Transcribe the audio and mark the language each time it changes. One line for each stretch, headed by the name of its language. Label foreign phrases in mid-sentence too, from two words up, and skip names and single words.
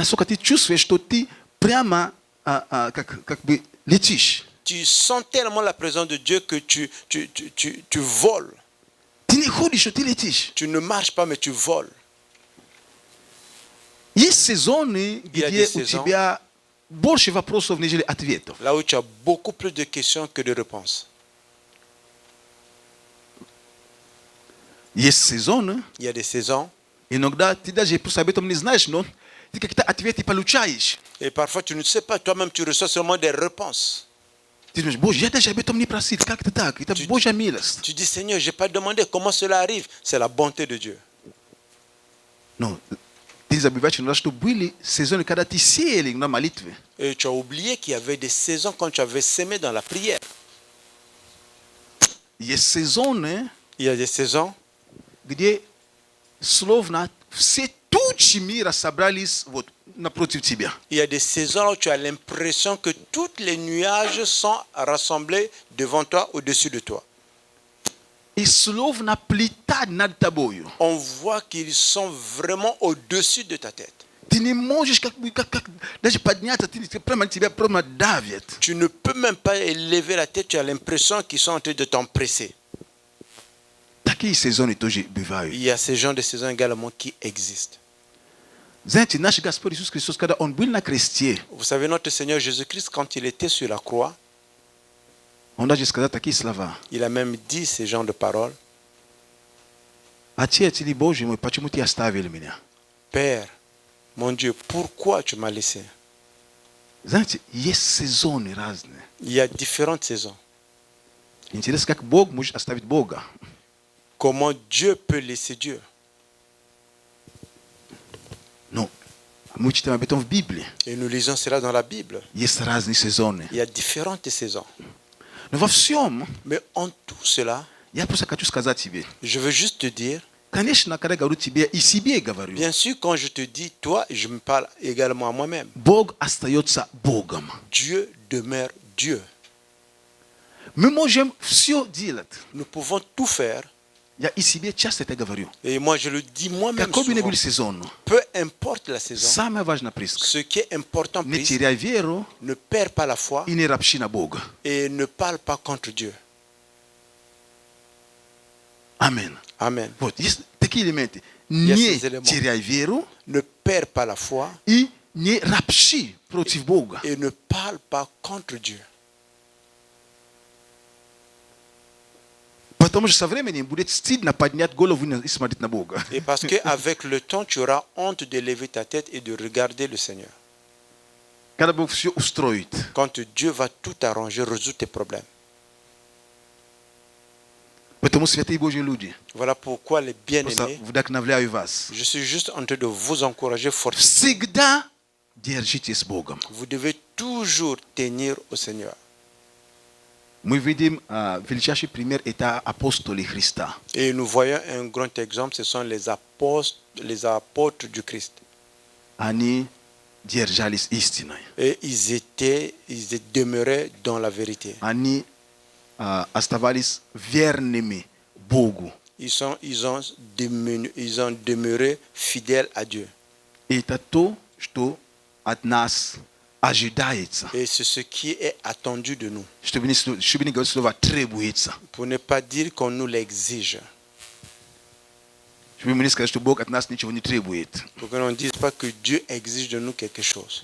Russian: настолько ты чувствуешь, что ты прямо как бы летишь.
French: Tu sens tellement la présence de Dieu que tu voles.
Russian: Ты не ходишь, что ты летишь.
French: Tu ne marches pas, mais tu voles.
Russian: Есть сезоны,
French: Il y a
Russian: где
French: des
Russian: у
French: saisons.
Russian: тебя больше вопросов, нежели ответов.
French: Là où tu as beaucoup plus de questions que de réponses.
Russian: Есть сезоны,
French: Il y a des saisons.
Russian: иногда ты даже просто об этом не знаешь, но ты какие-то ответы получаешь.
French: Et parfois, tu ne sais pas, toi-même, tu reçois seulement des réponses.
Russian: Ты думаешь, Боже, я даже об этом не просил, как это так? Это Божья милость.
French: Tu dis, Seigneur, je n'ai pas demandé comment cela arrive. C'est la bonté de Dieu.
Russian: Но ты забываешь иногда, что были сезоны, когда ты сеял на молитве.
French: Et tu as oublié qu'il y avait des saisons quand tu avais sémé dans la prière.
Russian: Есть сезоны,
French: Il y a des saisons
Russian: где словно все тучи мира собрались вот напротив тебя.
French: Il y a des saisons où tu as l'impression que tous les nuages sont rassemblés devant toi, au-dessus de toi.
Russian: И словно плита над тобою.
French: On voit qu'ils sont vraiment au-dessus de ta tête.
Russian: Ты не можешь как даже подняться, ты прямо тебя прямо давят.
French: Tu ne peux même pas élever la tête, tu as l'impression qu'ils sont en train de t'empresser.
Russian: Такие сезоны тоже
French: Il
Russian: бывают.
French: y a ces genres de saisons également qui existent.
Russian: Знаете, наш Господь Иисус Христос, когда Он был на кресте,
French: Vous savez, notre Seigneur Jésus-Christ, quand il était sur la croix,
Russian: Он даже сказал такие слова.
French: il a même dit ces genres de paroles.
Russian: Отец или Боже мой, почему ты оставил меня?
French: Père, mon Dieu, pourquoi tu m'as laissé?
Russian: Знаете, есть сезоны разные.
French: Il y a différentes saisons.
Russian: Интересно, как Бог может оставить Бога.
French: Comment Dieu peut laisser Dieu?
Russian: Ну, мы читаем об этом в Библии.
French: Et nous lisons cela dans la Bible.
Russian: Есть разные сезоны.
French: Il y a différentes saisons.
Russian: Но во всем,
French: Mais en tout cela,
Russian: я просто хочу сказать тебе,
French: je veux juste te dire,
Russian: конечно, когда говорю тебе и себе говорю,
French: bien sûr, quand je te dis toi, je me parle également à moi-même.
Russian: Бог остается Богом.
French: Dieu demeure Dieu.
Russian: Мы можем все делать.
French: Nous pouvons tout faire.
Russian: Я и себе часто это говорю.
French: Et moi, je le dis moi-même
Russian: Какой бы ни
French: souvent.
Russian: был сезон,
French: Peu importe la saison,
Russian: самое важное приска.
French: ce qui est important,
Russian: Не
French: Christ,
Russian: теряй веру
French: ne perds pas la foi
Russian: и не ропщи на Бога.
French: et ne parle pas contre Dieu.
Russian: Амин.
French: Amen.
Russian: Вот, есть такие элементы. Есть Не элементы. теряй веру
French: Ne perd pas la foi
Russian: и не ропщи против Бога.
French: et ne parle pas contre Dieu.
Russian: Потому что со временем будет стыдно поднять голову и смотреть на Бога.
French: Et parce qu'avec le temps, tu auras honte de lever ta tête et de regarder le Seigneur.
Russian: Когда Бог все устроит.
French: Quand Dieu va tout arranger, résoudre tes problèmes.
Russian: Поэтому, святые Божьи люди,
French: Voilà pourquoi les
Russian: просто
French: bien-aimés,
Russian: вдохновляю вас.
French: je suis juste en train de vous encourager fortement.
Russian: Всегда держитесь с Богом.
French: Vous devez toujours tenir au Seigneur.
Russian: Мы видим величайший пример это апостоли Христа.
French: Et nous voyons un grand exemple, ce sont les apôtres du Christ.
Russian: Они держались истиной.
French: Et ils demeuraient dans la vérité.
Russian: Они оставались верными Богу.
French: Ils ont demeuré fidèles à Dieu.
Russian: И это то, что от нас ожидается.
French: Et c'est ce qui est attendu de nous.
Russian: Чтобы не говорить слово требуется.
French: Pour ne pas dire qu'on nous l'exige.
Russian: Чтобы мы не сказали, что Бог от нас ничего не требует.
French: Pour que l'on ne dise pas que Dieu exige de nous quelque chose.